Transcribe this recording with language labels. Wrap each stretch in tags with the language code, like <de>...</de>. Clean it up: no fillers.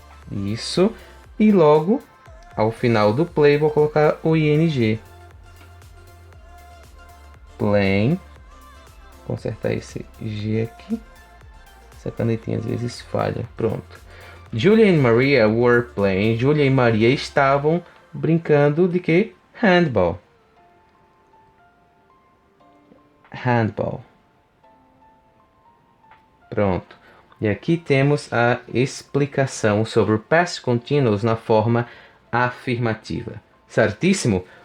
<pt>Isso. E logo, ao final do play, vou colocar o ing. Playing. Consertar esse G aqui. Essa canetinha às vezes falha. Pronto.</pt> <en>Julia and Maria were playing.</en> <pt>Julia e Maria estavam brincando de quê? Handball. Handball. Pronto. E aqui temos a explicação sobre o past continuous na forma afirmativa. Certíssimo?</pt>